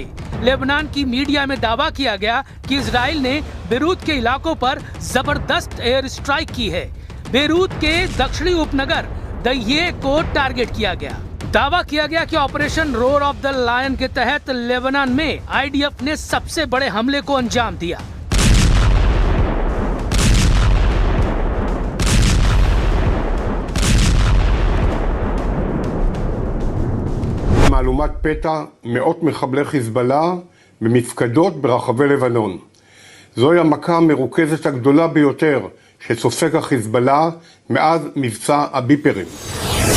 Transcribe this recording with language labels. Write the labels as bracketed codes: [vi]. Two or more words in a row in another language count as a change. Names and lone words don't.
[hi] लेबनान की मीडिया में दावा किया गया कि इजराइल ने बेरूत के इलाकों पर जबरदस्त [en] air strike [hi] की है। बेरूत के दक्षिणी उपनगर दहिये को टारगेट किया गया। दावा किया गया कि ऑपरेशन रोर ऑफ द लायन के तहत लेबनान में आईडीएफ ने सबसे बड़े हमले को अंजाम दिया। [he] מהלומת פתע מאות מחבלי חיזבאללה במפקדות ברחבי לבנון. זוהי המכה המרוכזת הגדולה ביותר שסופג החיזבאללה מאז מבצע הביפרים.